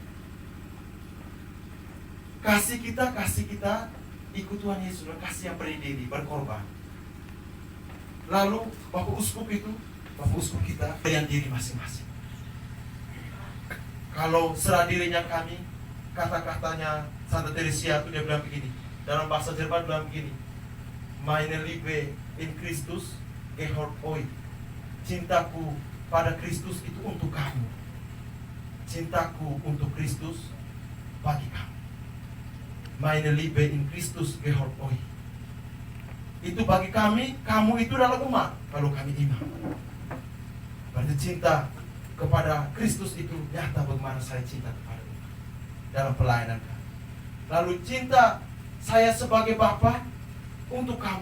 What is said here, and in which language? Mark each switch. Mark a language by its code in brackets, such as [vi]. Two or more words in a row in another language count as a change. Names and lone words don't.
[id] Kasih kita ikut Tuhan Yesus, kasih yang beri diri, berkorban. Lalu Bapak Uskup kita dengan diri masing-masing. Kalau serah dirinya kami, kata-katanya Santa Teresia itu dia bilang begini, dalam bahasa Jerman bilang begini, [de] meine Liebe in Christus gehört euch. [id] Cintaku pada Kristus itu untuk kamu. Cintaku untuk Kristus bagi kamu. [de] Meine Liebe in Christus gehört euch. [id] Itu bagi kami, kamu itu adalah umat. Kalau kami imam, berarti cinta kepada Kristus itu nyata bagaimana saya cinta kepada umat dalam pelayanan kami. Lalu cinta saya sebagai Bapa untuk kamu.